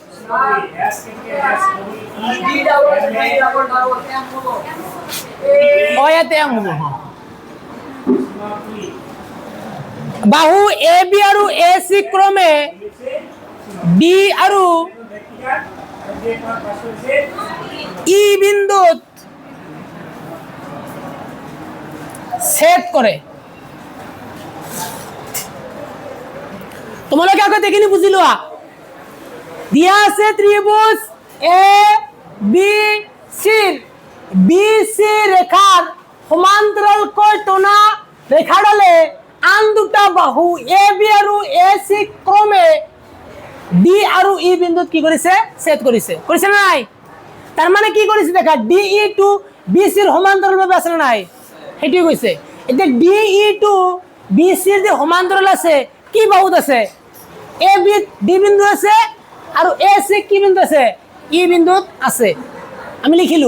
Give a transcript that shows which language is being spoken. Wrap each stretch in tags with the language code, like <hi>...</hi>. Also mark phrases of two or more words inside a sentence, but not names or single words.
<as>বাহু এ বি আৰু এ সি ক্রমে ডি আৰু ই বিন্দুত ছেদ করে তোমালোকে আগে দেখিনি বুঝি লোৱা দিয়া আছে ত্রিভুজ এ বি সি রেখার সমান্তরাল কৈ টানা রেখাডালে আন দুটা বাহু এ বি আৰু এ সি ক্রমে ডি আৰু ই বিন্দুত কি কৰিছে ছেদ কৰিছে কৰিছে নাই তার মানে কি কৰিছে দেখা ডি ই টু বি সিৰ সমান্তরাল ভাবে আছে নাই হেটি কৈছে এতিয়া ডি ই টু বি সিৰ যে সমান্তরাল আছে কি বাহুত আছে এ বি ডি বিন্দু আছে আৰু এ সি কি বিন্দু আছে ই বিন্দুত আছে আমি লিখিলো।</as>